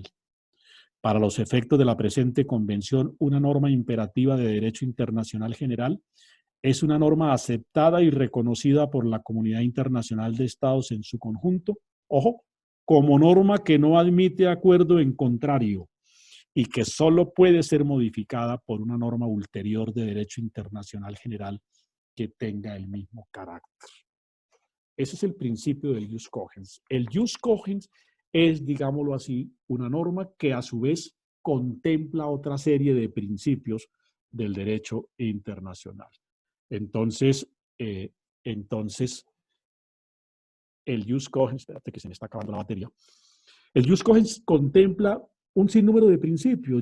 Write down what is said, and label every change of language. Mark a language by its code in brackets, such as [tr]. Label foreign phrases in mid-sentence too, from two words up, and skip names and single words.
[es] Para los efectos de la presente convención, una norma imperativa de derecho internacional general es una norma aceptada y reconocida por la comunidad internacional de estados en su conjunto, ojo, como norma que no admite acuerdo en contrario y que solo puede ser modificada por una norma ulterior de derecho internacional general que tenga el mismo carácter. Ese es el principio del [la] jus cogens. [es] El [la] jus cogens [es] es, digámoslo así, una norma que a su vez contempla otra serie de principios del derecho internacional. Entonces, el [la] jus cogens, [es] espérate que se me está acabando la batería, el [la] jus cogens [es] contempla un sinnúmero de principios.